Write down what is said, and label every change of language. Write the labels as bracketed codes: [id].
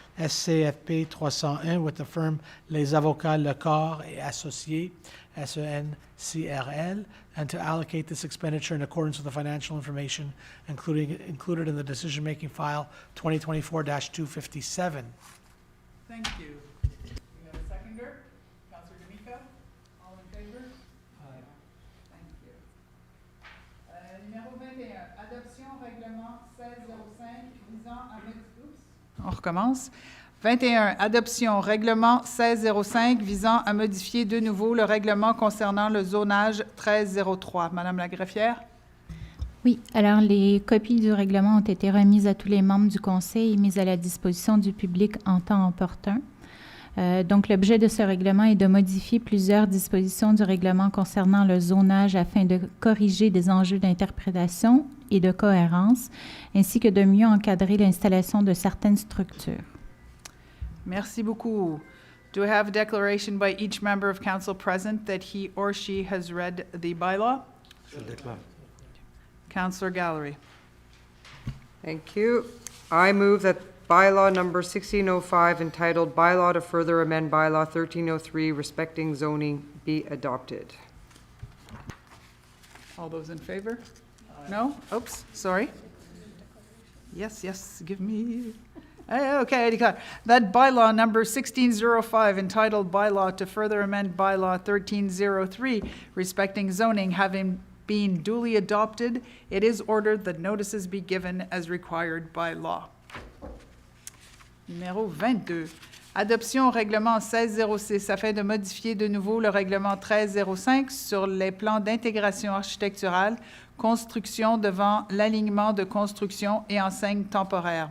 [en] SCFP 301, with the firm Les Avocats Lecor et Associés, SENCRL, and to allocate this expenditure in accordance with the financial information included in the decision-making file 2024-257. Thank you. We have a seconder, Councillor D'Amico. All in favor? Aye. Thank you. [fr] Numéro 21, adoption règlement 1605 visant à On recommence. 21, adoption règlement 1605 visant à modifier de nouveau le règlement concernant le zonage 1303. Madame la greffière? Oui, alors les copies du règlement ont été remises à tous les membres du Conseil et mises à la disposition du public en temps opportun. Donc, l'objet de ce règlement est de modifier plusieurs dispositions du règlement concernant le zonage afin de corriger des enjeux d'interprétation et de cohérence, ainsi que de mieux encadrer l'installation de certaines structures. Merci beaucoup. [en] Do I have a declaration by each member of council present that he or she has read the bylaw? Councillor Gallery. Thank you. I move that bylaw number 1605 entitled Bylaw to Further Amend Bylaw 1303 Respecting Zoning be adopted. All those in favor? No? Oops, sorry. Yes, give me... Okay, I declare that bylaw number 1605 entitled Bylaw to Further Amend Bylaw 1303 Respecting Zoning having been duly adopted, it is ordered that notices be given as required by law. [fr] Numéro 22. Adoption règlement 1606 afin de modifier de nouveau le règlement 1305 sur les plans d'intégration architecturale, construction devant l'alignement de construction et enseigne temporaire.